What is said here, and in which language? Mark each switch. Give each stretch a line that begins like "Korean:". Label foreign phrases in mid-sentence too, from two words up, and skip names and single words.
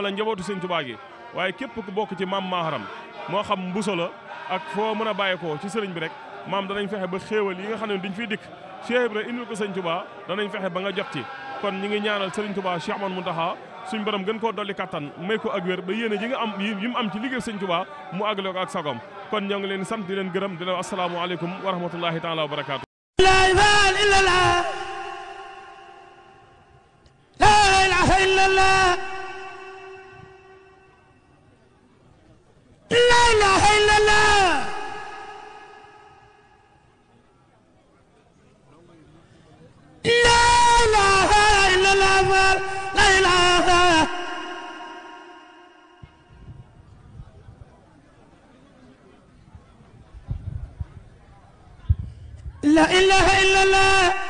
Wolof: la njabootu Sëñ Touba gi waaye képp ku bokk ci maam Maharam moo xam mbuso la ak foo mën a bàyyeekoo ci sëriñ bi rek maam danañ fexe ba xéewal yi nga xam ne duñ fiy dikk Cheikh Ibra indil ko Sëñ Touba danañ fexe ba nga jot ci kon ñi ngi ñaanal Sëriñ Touba Cheikh Ahmadou Mountakha suñ borom gën koo dolli kattan may ko ak wér ba yéene ji nga am yi mu am ci liggéey Sëñ Touba mu àggale ko ak sagom kon ñoo ngi leen sant di leen gërëm di leen
Arabic: السلام عليكم ورحمة الله تعالى وبركاته. لا إله إلا الله. الله لا إله إلا الله لا إله إلا الله لا إله لا إله إلا الله